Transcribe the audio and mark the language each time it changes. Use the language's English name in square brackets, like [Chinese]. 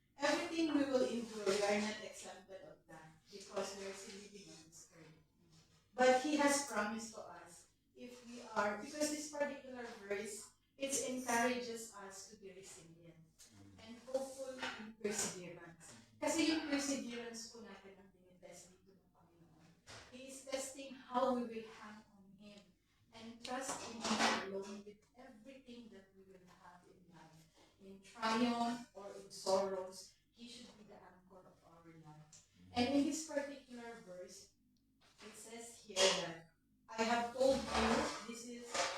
[English] Everything we will endure, we are not exempted of that because we are still living on this earth. But He has promised to us if we are, because this particular verse, it encourages us to be resilient and hopeful in perseverance. [Filipino] Kasi yung perseverance po natin ang tinitest dito ng Panginoon. [English] He is testing how we will hang on Him and trust in Him alone with everything that we will have in life. In triumph or in sorrows, He should be the anchor of our life. And in this particular verse, it says here that I have told you, this is